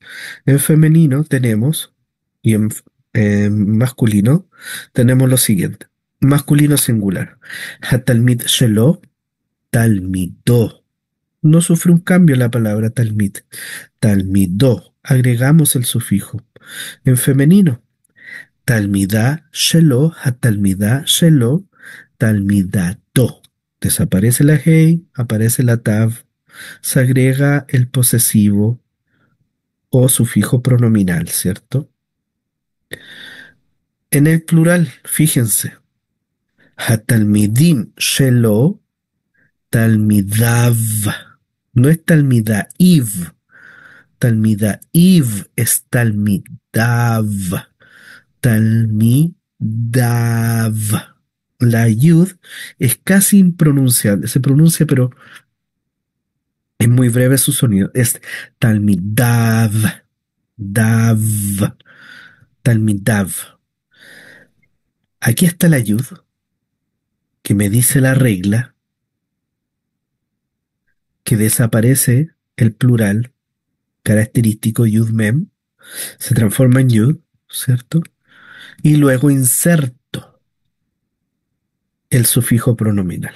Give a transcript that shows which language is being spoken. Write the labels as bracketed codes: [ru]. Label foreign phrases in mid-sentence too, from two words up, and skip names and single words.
[es] En femenino tenemos, y en masculino tenemos lo siguiente. Masculino singular. [he] התלמיד שלו, תלמידו. [es] No sufre un cambio la palabra talmid. Talmidó. Agregamos el sufijo. En femenino. [he] תלמידה שלו, התלמידה שלו, תלמידתו. [es] Desaparece la hey, aparece la tav, se agrega el posesivo o sufijo pronominal, ¿cierto? En el plural, fíjense, [he] התלמידים שלו, תלמידיו. [es] No es talmidaiv, talmidaiv es talmidav, talmidav. La yud es casi impronunciable, se pronuncia, pero es muy breve su sonido. Es talmidav, dav, talmidav. Aquí está la yud que me dice la regla que desaparece el plural característico yud mem, se transforma en yud, ¿cierto? Y luego inserto el sufijo pronominal.